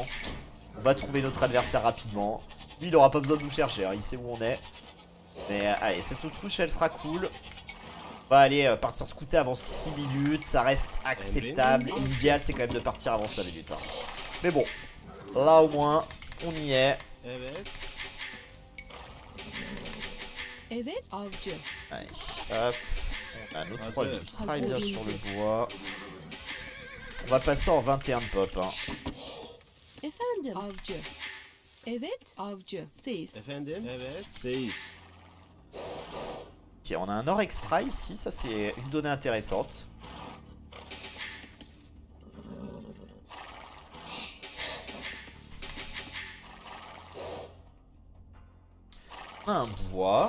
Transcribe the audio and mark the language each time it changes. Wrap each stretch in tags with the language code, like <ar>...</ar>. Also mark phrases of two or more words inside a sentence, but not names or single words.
<fr>On va trouver notre adversaire rapidement. Lui, il aura pas besoin de nous chercher, hein, il sait où on est. Mais allez, cette autruche, elle sera cool. On va aller partir scouter avant 6 minutes, ça reste acceptable. L'idéal, c'est quand même de partir avant 5 minutes. Hein. Mais bon, là au moins, on y est.</fr> <tr>Evet avcı.</tr> <fr>Allez, hop. On a nos 3 villes qui travaillent bien sur le bois. On va passer en 21 de pop. Hein.</fr> <tr>Efendim avcı. Evet avcı. Seyis. Efendim. Evet. Seyis.</tr> <fr>Ok, on a un or extra ici, ça c'est une donnée intéressante. On a un bois.</fr>